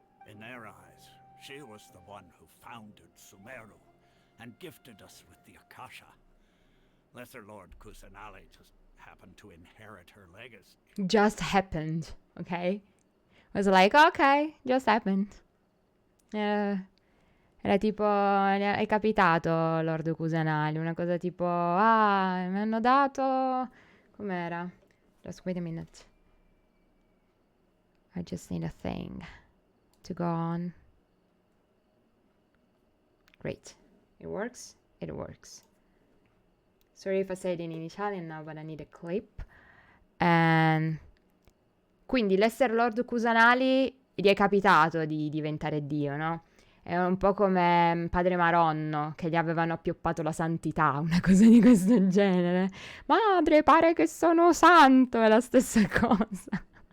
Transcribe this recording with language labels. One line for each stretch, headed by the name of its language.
English: In their eyes, she was the one who founded Sumeru and gifted us with the Akasha. Lesser Lord Kusanali just happened to inherit her legacy. Just happened, okay? I was like, ok, just happened.
Italian: Era tipo, è capitato Lord Kusanali, una cosa tipo, mi hanno dato... Com'era?
English: Just wait a minute. I just need a thing to go on. Great. It works? It works. Sorry if I said it in Italian now, but I need a clip. And...
Italian: Quindi l'essere Lord Kusanali gli è capitato di diventare Dio, no? È un po' come Padre Maronno, che gli avevano appioppato la santità, una cosa di questo genere. Madre, pare che sono santo, è la stessa cosa.